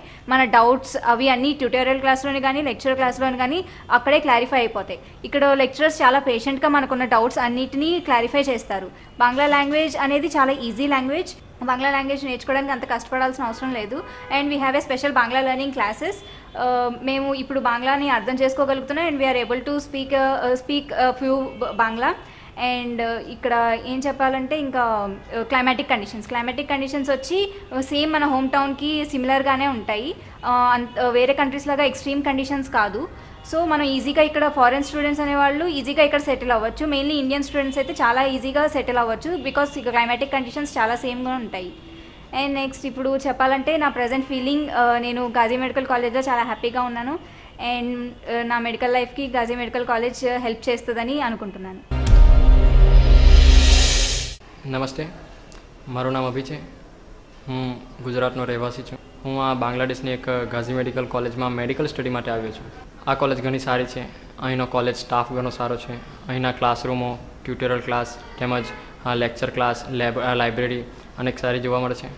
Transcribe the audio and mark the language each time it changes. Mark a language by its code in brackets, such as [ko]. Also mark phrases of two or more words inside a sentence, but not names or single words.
[te] మన డౌట్స్ అవి అన్నీ ట్యూటోరియల్ క్లాస్లోని కానీ లెక్చర్ క్లాస్లోని కానీ అక్కడే క్లారిఫై అయిపోతాయి. ఇక్కడ లెక్చరర్స్ చాలా పేషెంట్గా మనకున్న డౌట్స్ అన్నిటినీ క్లారిఫై చేస్తారు. [en] Bangla language [te] అనేది చాలా [en] easy language. Bangla language [te] నేర్చుకోవడానికి అంత కష్టపడాల్సిన అవసరం లేదు. [en] and we have a special Bangla learning classes. [te] మేము ఇప్పుడు బాంగ్లాని అర్థం చేసుకోగలుగుతున్నాం. [en] And we're able to speak few Bangla. [te] అండ్ ఇక్కడ ఏం చెప్పాలంటే ఇంకా [en] climatic conditions [te] వచ్చి సేమ్ మన హోమ్ టౌన్కి సిమిలర్గానే ఉంటాయి. వేరే కంట్రీస్ లాగా [en] extreme conditions [te] కాదు. సో మనం ఈజీగా ఇక్కడ [en] foreign students [te] అనేవాళ్ళు ఈజీగా ఇక్కడ సెటిల్ అవ్వచ్చు. [en] mainly Indian students [te] అయితే చాలా ఈజీగా సెటిల్ అవ్వచ్చు బికాస్ ఇక [en] climatic conditions [te] చాలా సేమ్గా ఉంటాయి. [en] and next [te] ఇప్పుడు చెప్పాలంటే నా [en] present feeling, [te] నేను గాజీ మెడికల్ కాలేజ్లో చాలా హ్యాపీగా ఉన్నాను. అండ్ నా మెడికల్ లైఫ్కి గాజీ మెడికల్ కాలేజ్ హెల్ప్ చేస్తుందని అనుకుంటున్నాను. [gu] નમસ્તે, મારું નામ અભી છે. હું ગુજરાતનો રહેવાસી છું. હું આ બાંગ્લાદેશની એક ગાઝી મેડિકલ કોલેજમાં [en] medical study [gu] માટે આવ્યો છું. આ કોલેજ ઘણી સારી છે. અહીંનો કોલેજ સ્ટાફ ઘણો સારો છે. અહીંના ક્લાસરૂમો, [en] tutorial class [gu] તેમજ [en] lecture class, [gu] લાઇબ્રેરી અનેક સારી જોવા મળે છે.